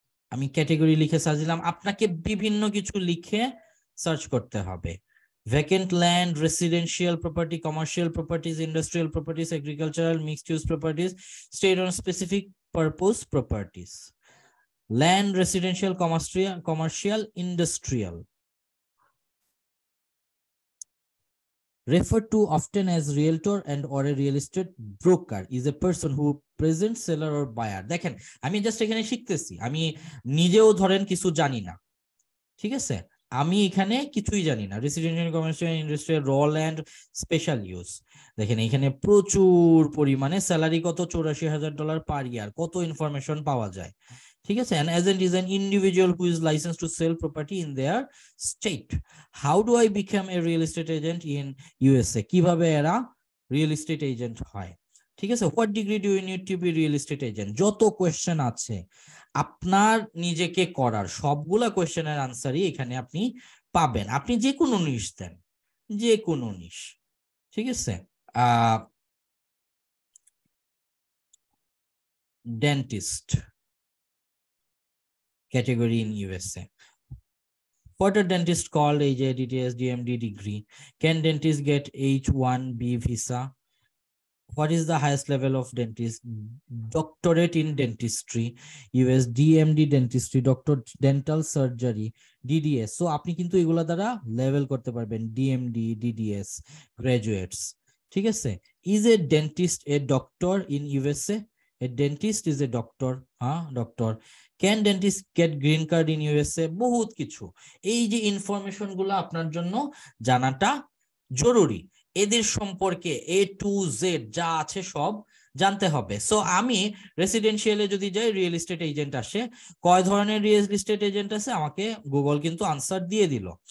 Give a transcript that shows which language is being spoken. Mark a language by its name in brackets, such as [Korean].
[Bangla] আমি ক্যাটেগরি লিখে সার্চ দিলাম। আপনাকে বিভিন্ন কিছু লিখে সার্চ করতে হবে। [English] Vacant land, residential property, commercial properties, industrial properties, agricultural, mixed use properties, state on specific purpose properties, land, residential, commercial, industrial. Referred to often as realtor and or a real estate broker is a person who presents seller or buyer. [Bangla] দেখেন আমি just এখানে শিখতেছি, আমি নিজেও ধরেন কিছু জানি না, ঠিক আছে, আমি এখানে কিছুই জানি না। [English] Residential, commercial, industrial, raw land, special use. [Bangla] দেখেন এখানে প্রচুর পরিমাণে স্যালারি কত, $84,000 পার ইয়ার, কত ইনফরমেশন পাওয়া যায়। ঠিক আছে, [English] an agent is an individual who is licensed to sell property in their state. How do I become a real estate agent in USA? [Bangla] কিভাবে এরা রিয়েল এস্টেট এজেন্ট হয়? ঠিক আছে, [English] What degree do you need to be real estate agent? [Bangla] যত question আছে আপনার নিজেকে করার, সবগুলা কোয়েশ্চেনের আনসারই এখানে আপনি পাবেন, আপনি যে কোনো নিশ দেন, যে কোনো নিশ, ঠিক আছে। [English] Dentist category in USA. What are dentists called? AJ, DTS, DMD degree. Can dentists get H1B visa? What is the highest level of dentist? Doctorate in dentistry, US, DMD dentistry, doctor dental surgery, DDS. [Bangla] So আপনি কিন্তু এগুলা দ্বারা level করতে পারবেন, DMD, DDS graduates, ঠিক আছে। [English] Is a dentist a doctor in USA? A dentist is a doctor, doctor. Can dentist get green card in USA? [Bangla] বহুত কিছু, এই যে ইনফরমেশন গুলো আপনার জন্য জানাটা জরুরি। এদের সম্পর্কে A to Z যা আছে সব জানতে হবে। সো আমি রেসিডেন্সিয়ালে যদি যাই, রিয়েল এস্টেট এজেন্ট আসে, কয় ধরনের রিয়েল এস্টেট এজেন্ট আছে আমাকে গুগল কিন্তু আনসার দিয়ে দিল।